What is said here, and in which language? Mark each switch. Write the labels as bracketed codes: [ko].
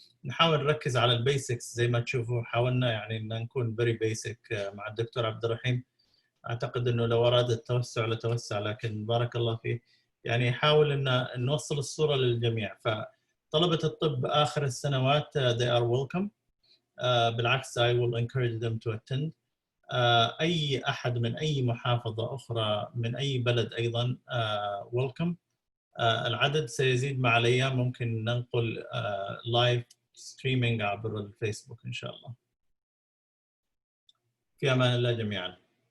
[ar] نحاول نركز على البيسكس زي ما تشوفوا، حاولنا يعني أن نكون very basic مع الدكتور عبد الرحيم. أعتقد أنه لو أراد التوسع لتوسع، لكن بارك الله فيه يعني حاول أن نوصل الصورة للجميع. فطلبة الطب آخر السنوات they are welcome. [en] بالعكس I will encourage them to attend. [ar] أي أحد من أي محافظة أخرى من أي بلد أيضا welcome. العدد سيزيد مع الأيام، ممكن ننقل لايف ستريمينج عبر الفيسبوك إن شاء الله. في أمان الله جميعا.